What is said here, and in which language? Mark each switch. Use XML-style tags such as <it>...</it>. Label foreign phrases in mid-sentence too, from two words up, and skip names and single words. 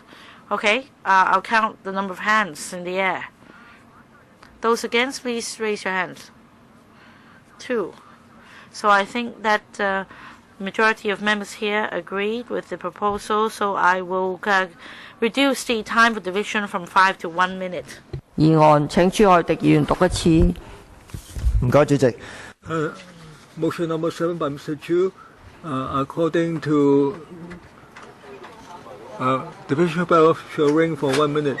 <en>Okay, I'll count the number of hands in the air. Those against, please raise your hands. 2. So I think that majority of members here agreed with the proposal, so I will reduce the time for division from 5 to 1 minute.</en> <yue>議案請朱凱廸議員讀一次。唔該，主席。</yue> <en>Motion number 7 by Mr. Chu, according to division bell shall ring for 1 minute.</en>